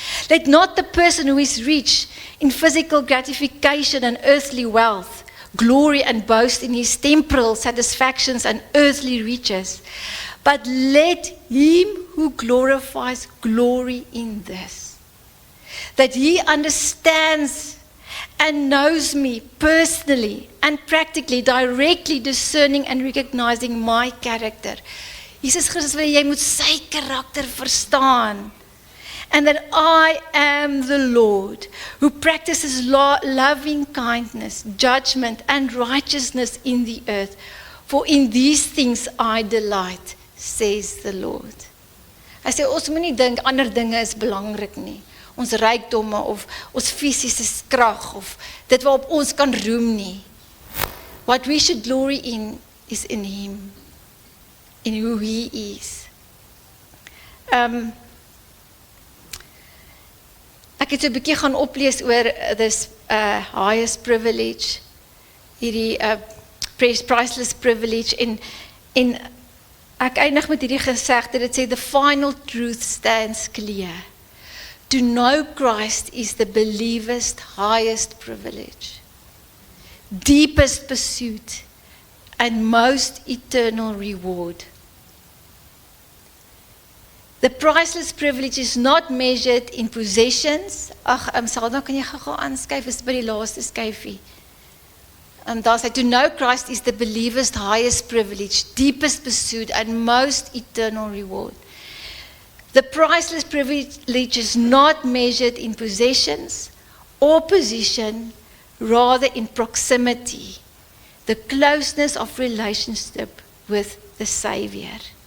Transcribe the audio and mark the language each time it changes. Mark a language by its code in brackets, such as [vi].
[en] Let not the person who is rich in physical gratification and earthly wealth glory and boast in his temporal satisfactions and earthly riches. But let him who glorifies glory in this, that he understands and knows me personally and practically, directly discerning and recognizing my character. [af] Jesus Christus wil jy moet sy karakter verstaan. [en] And that I am the Lord who practices loving kindness, judgment and righteousness in the earth. For in these things I delight, says the Lord. [af] Hy sê ons moenie dink ander dinge is belangrik nie. Ons rykdomme of ons fisiese krag of dit waarop ons kan roem nie. [en] What we should glory in is in him, in who he is. [af] Ek het so 'n bietjie gaan oplees oor [en] this highest privilege, [af] hierdie [en] priceless privilege [af] en ek eindig met hierdie gesegde, dit sê [en] the final truth stands clear. To know Christ is the believer's highest privilege, deepest pursuit and most eternal reward. The priceless privilege is not measured in possessions. [af] Salda, kan jy gou aanskuif, is by die laaste skyfie. Daar sê, [en] to know Christ is the believer's highest privilege, deepest pursuit and most eternal reward. The priceless privilege is not measured in possessions or position, rather in proximity, the closeness of relationship with the Savior.